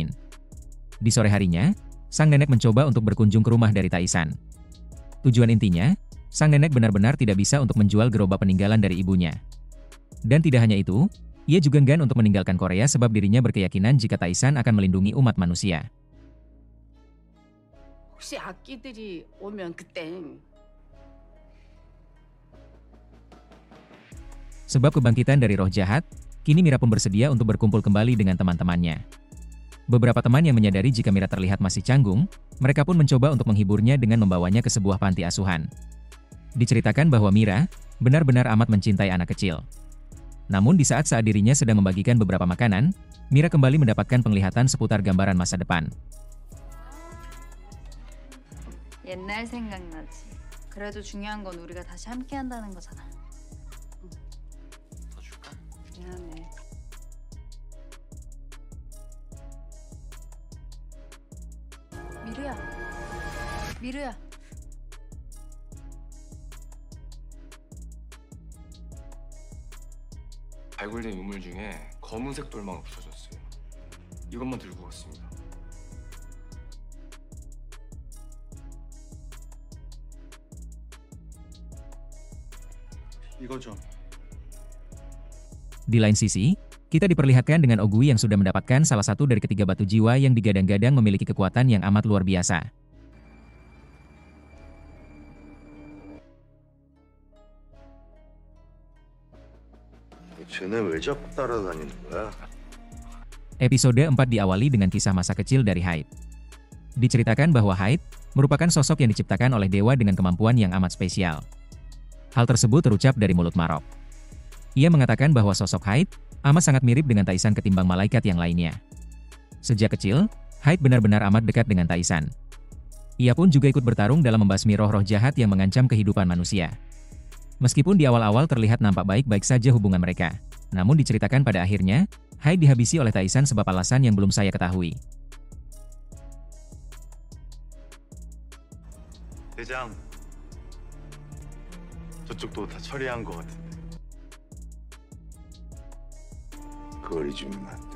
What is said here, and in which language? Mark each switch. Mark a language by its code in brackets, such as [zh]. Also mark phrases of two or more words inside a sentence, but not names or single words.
[id] Di sore harinya, sang nenek mencoba untuk berkunjung ke rumah dari Taesan. Tujuan intinya, sang nenek benar-benar tidak bisa untuk menjual gerobak peninggalan dari ibunya. Dan tidak hanya itu, ia juga enggan untuk meninggalkan Korea sebab dirinya berkeyakinan jika Taesan akan melindungi umat manusia. [ko] 혹시 악기들이 오면 그땐 [id] Sebab kebangkitan dari roh jahat, kini Mira pun bersedia untuk berkumpul kembali dengan teman-temannya. Beberapa teman yang menyadari jika Mira terlihat masih canggung, mereka pun mencoba untuk menghiburnya dengan membawanya ke sebuah panti asuhan. Diceritakan bahwa Mira benar-benar amat mencintai anak kecil. Namun di saat-saat dirinya sedang membagikan beberapa makanan, Mira kembali mendapatkan penglihatan seputar gambaran masa depan. [ko] 옛날 생각나지. 그래도 중요한 건 우리가 다시 함께 한다는 거잖아. 더 줄까? 미안해. 미르야. 미르야. 발굴된 유물 중에 검은색 돌만 없어졌어요. 이것만 들고 갔습니다. 이거 좀. [id] Di lain sisi, kita diperlihatkan dengan Ogui yang sudah mendapatkan salah satu dari ketiga batu jiwa yang digadang-gadang memiliki kekuatan yang amat luar biasa. [ko] 쟤네 왜 자꾸 따라다니는 거야? [id] Episode 4 diawali dengan kisah masa kecil dari Hyde. Diceritakan bahwa Hyde merupakan sosok yang diciptakan oleh dewa dengan kemampuan yang amat spesial. Hal tersebut terucap dari mulut Marok. Ia mengatakan bahwa sosok Hyde amat sangat mirip dengan Taisan ketimbang malaikat yang lainnya. Sejak kecil, Hyde benar-benar amat dekat dengan Taisan. Ia pun juga ikut bertarung dalam membasmi roh-roh jahat yang mengancam kehidupan manusia. Meskipun di awal-awal terlihat nampak baik-baik saja hubungan mereka, namun diceritakan pada akhirnya, Hyde dihabisi oleh Taisan sebab alasan yang belum saya ketahui. [ko] 대장, 저쪽도 다 처리한 것 같은데. 그걸 잊으면 안 돼.